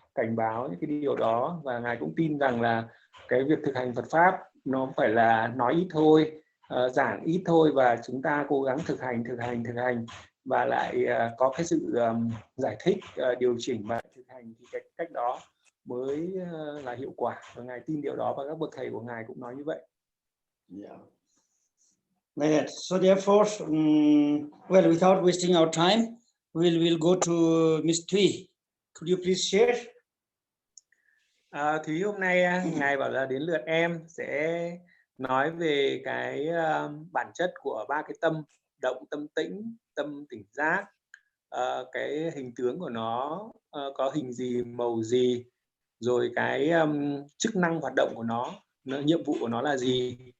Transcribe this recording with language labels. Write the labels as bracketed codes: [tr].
[vi] cảnh báo những cái điều đó, và ngài cũng tin rằng là cái việc thực hành Phật pháp nó phải là nói ít thôi, giảng ít thôi, và chúng ta cố gắng thực hành và lại có cái sự giải thích, điều chỉnh và thực hành, thì cái cách đó mới là hiệu quả, và ngài tin điều đó, và các bậc thầy của ngài cũng nói như vậy. [en] Yeah. Like that. So therefore, well, without wasting our time, we'll go to Miss Thủy. Could you please share? [vi] Thúy, hôm nay ngài bảo là đến lượt em sẽ nói về cái bản chất của ba cái tâm: động, tâm tĩnh, tâm tỉnh giác. Cái hình tướng của nó có hình gì, màu gì, rồi cái chức năng hoạt động của nó, nhiệm vụ của nó là gì.